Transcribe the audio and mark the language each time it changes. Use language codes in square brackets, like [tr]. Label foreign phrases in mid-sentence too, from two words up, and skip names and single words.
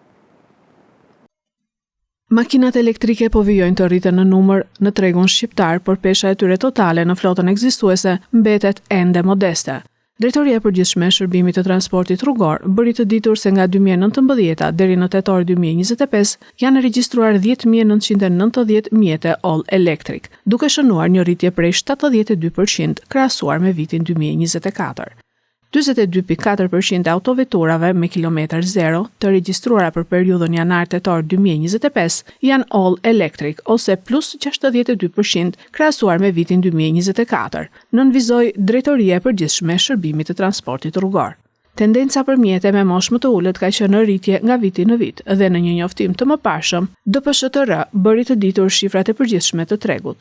[sq] Makinat elektrike po vijojnë të rriten në numër në tregun shqiptar, por pesha e tyre totale në flotën ekzistuese mbetet ende modeste. Drejtoria e Përgjithshme e Shërbimit të Transportit Rrugor bëri të ditur se nga 2019 deri në tetor 2025 janë regjistruar 10.990 mjete [en] all electric, [sq] duke shënuar një rritje prej 72% krahasuar me vitin 2024. 42.4% e autoveturave me kilometër zero të regjistruara për periudhën janar-tetor 2025 janë [en] all electric [sq] ose plus 62% krahasuar me vitin 2024, nënvizoi Drejtoria e Përgjithshme e Shërbimit të Transportit Rrugor. Tendenca për mjete me moshë më të ulët ka qenë në rritje nga viti në vit dhe në një njoftim të mëparshëm, DPSHTR bëri të ditur shifrat e përgjithshme të tregut.